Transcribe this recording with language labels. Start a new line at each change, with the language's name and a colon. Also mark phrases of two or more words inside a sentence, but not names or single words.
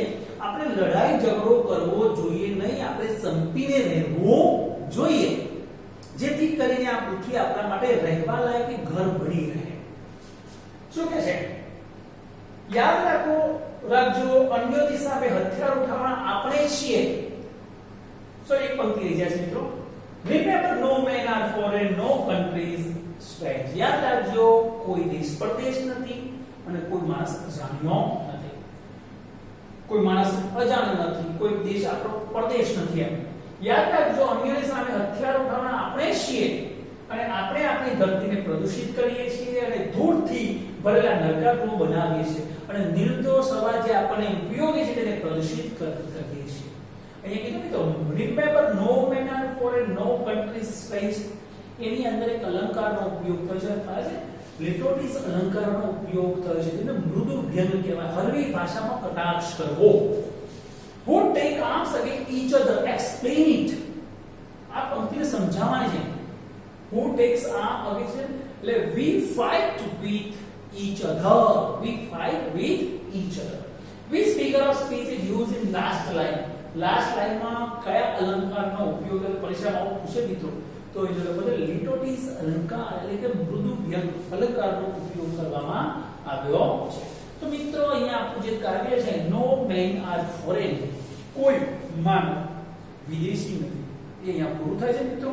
Gujarati: આપણે લડાઈ ઝઘડો કરવો જોઈએ નહીં, આપણે સંપીને રહેવું જોઈએ, જેથી કરીને આ પૃથ્વી આપણા માટે રહેવા લાયક ઘર બની રહે. શું કહે છે? યાદ રાખજો, અન્યોની સામે હથિયાર ઉઠાવવાના આપણે છીએ. સો એક પંક્તિ રહી જાય છે મિત્રો.
English: Remember, no men are foreign, no country is strange.
Gujarati: યાદ રાખજો, કોઈ દેશ પરદેશ નથી અને કોઈ માણસ અજાણ્યો નથી. કોઈ માણસ અજાણ્યો નથી, કોઈ દેશ આપણો પરદેશ નથી. એમ યાદ રાખજો, અન્યોની સામે હથિયાર ઉઠાવવાના આપણે છીએ અને આપણે આપણી ધરતીને પ્રદૂષિત કરીએ છીએ અને ધૂળથી ભરેલા નરકાગૃહ બનાવીએ છીએ અને નિર્દોષ હવા જે આપણને ઉપયોગી છે તેને પ્રદૂષિત કરીએ છીએ. અહીંયા કીધું કે
English: remember, no men are foreign, no country is strange.
Gujarati: એની અંદર એક અલંકારનો ઉપયોગ થયો છે, લિટોટીસ અલંકારનો ઉપયોગ થયો છે જેને મૃદુ વ્યંગ કહેવાય. હળવી ભાષામાં કટાક્ષ કરવો.
English: who take arms against each other, explain it.
Gujarati: આ પંક્તિને સમજાવવાની છે.
English: who takes arms against, એટલે we fight with each other. We fight with each other. Which figure of speech is used in last line? Last line
Gujarati: માં કયા અલંકારનો ઉપયોગ પરીક્ષામાં પૂછે મિત્રો? તો એ જોડે બધે લિટોટીસ અલંકાર એટલે કે મૃદુ વ્યંગ અલંકારનો ઉપયોગ કરવામાં આવ્યો છે. તો મિત્રો અહીંયા આપણું જે કાવ્ય છે
English: no men are foreign,
Gujarati: કોઈ માનવ વિદેશી નથી, એ અહીંયા પૂરું થાય છે મિત્રો.